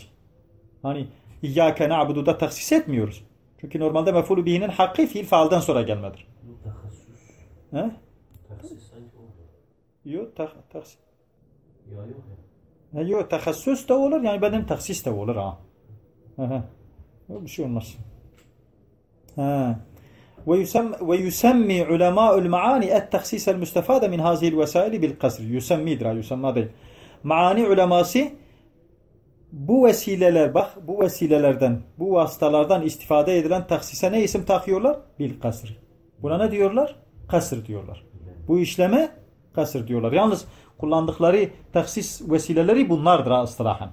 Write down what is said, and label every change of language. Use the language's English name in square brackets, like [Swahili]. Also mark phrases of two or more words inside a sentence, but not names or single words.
[Turkish] Hani [Arabic] إياك نعبد'da [Turkish] taksis etmiyoruz. Çünkü normalde mef'ulü bihinin hakkı fiil faalden sonra gelmedir. He? Taksis sanki olur. Yok taksis. Yok. Yok tehassus da olur. Yani benim taksis de olur ha. Yok bir şey olmaz. [Arabic] ويسمي علماء المعاني التخصيص المستفاد من هذه الوسائل بالقصر. [Turkish] يسمي değil. Maani uleması bu vesileler, bak bu vesilelerden, bu vasıtalardan istifade edilen taksise ne isim takıyorlar? [Arabic] بالقصر. [Turkish] Buna ne diyorlar? Kasr diyorlar. Bu işleme kasr diyorlar. Yalnız kullandıkları taksis vesileleri bunlardır ıstılahan.